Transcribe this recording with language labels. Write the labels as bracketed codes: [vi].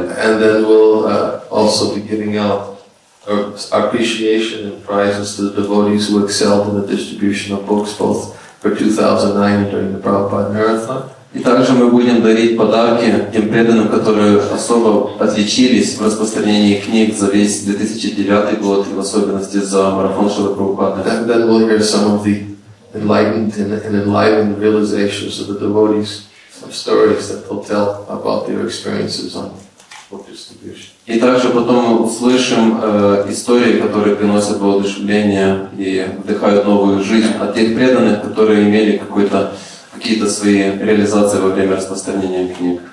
[en] And then we'll also be giving out our appreciation and prizes to the devotees who excelled in the distribution of books, both for 2009 and during the Prabhupada Marathon. [ru] И также мы будем дарить подарки тем преданным, которые особо отличились в распространении книг за весь 2009 год, и в особенности за марафон Шрилы Прабхупады. [en] And then we'll hear some of the enlightened and enlivened realizations of the devotees, some stories that they'll tell about their experiences on book distribution. [ru] И также потом услышим истории, которые приносят воодушевление и вдыхают новую жизнь от тех преданных, которые имели какие-то свои реализации во время распространения книг.